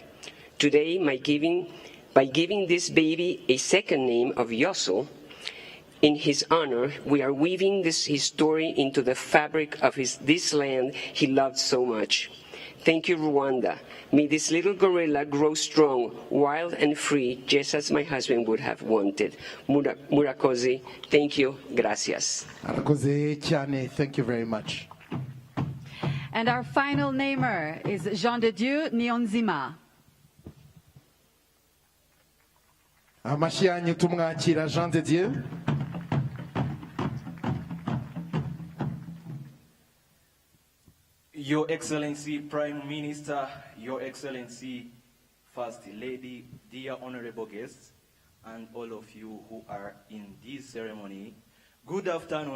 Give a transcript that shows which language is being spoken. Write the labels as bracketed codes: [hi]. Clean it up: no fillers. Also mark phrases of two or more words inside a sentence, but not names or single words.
[en] Today, by giving this baby a second name of Yossel, in his honor, we are weaving his story into the fabric of this land he loved so much. Thank you, Rwanda. May this little gorilla grow strong, wild, and free, just as my husband would have wanted. Murakoze, thank you, gracias. [rw] Arakoze cyane. [en] Thank you very much. And our final namer is Jean de Dieu Niyonzima. [rw] amashyi yanyu tumwakira Jean de Dieu. [en] Your Excellency Prime Minister, Your Excellency First Lady, dear honorable guests, and all of you who are in this ceremony, good afternoon.